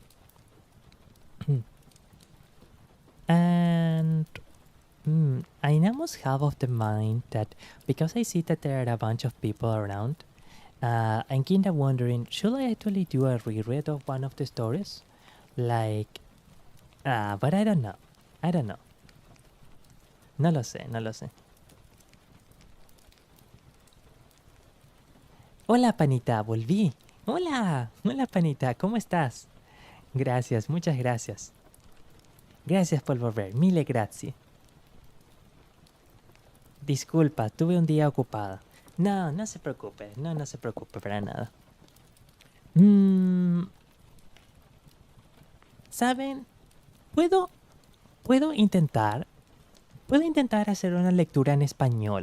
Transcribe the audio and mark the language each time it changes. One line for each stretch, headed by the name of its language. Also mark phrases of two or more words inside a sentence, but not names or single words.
English: And I almost have of the mind that because I see that there are a bunch of people around, I'm kind of wondering, should I actually do a reread of one of the stories? Like, but I don't know.
Spanish: No lo sé. Hola, panita, volví. Hola, panita, ¿cómo estás? Gracias, muchas gracias. Gracias por volver,
Italian: mille grazie.
Spanish: Disculpa, tuve un día ocupado. No se preocupe, no se preocupe para nada. ¿Saben? Puedo intentar hacer una lectura en español.